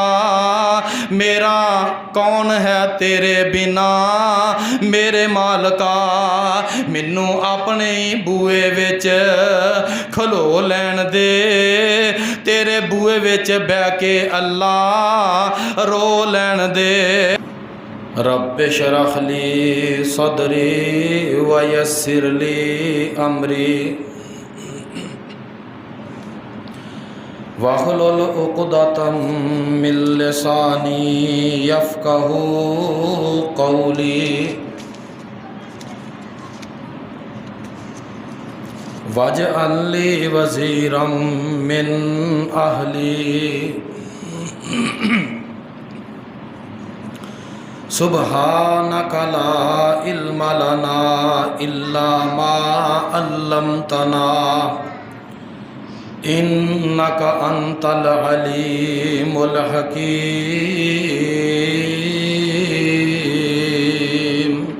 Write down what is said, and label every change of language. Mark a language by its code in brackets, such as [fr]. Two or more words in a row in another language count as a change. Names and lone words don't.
[pa] ਮੇਰਾ ਕੌਣ ਹੈ ਤੇਰੇ ਬਿਨਾ ਮੇਰੇ ਮਾਲਕਾ, ਮੈਨੂੰ ਅਪਣੇ ਹੀ ਬੂਹੇ ਵਿੱਚ ਖਲੋ ਲੈਣ ਦੇ। ਤੇਰੇ ਬੂਹੇ ਵਿੱਚ ਬਹਿ ਕੇ ਅੱਲਾਹ ਰੋ ਲੈਣ ਦੇ। [ar] رب اشرح لي صدري و يسر لي أمري واحلل عقدة من لساني يفقهوا قولي واجعل لي وزيرا من أهلي سبحانك لا علم لنا إلا ما علمتنا إنك أنت العليم الحكيم.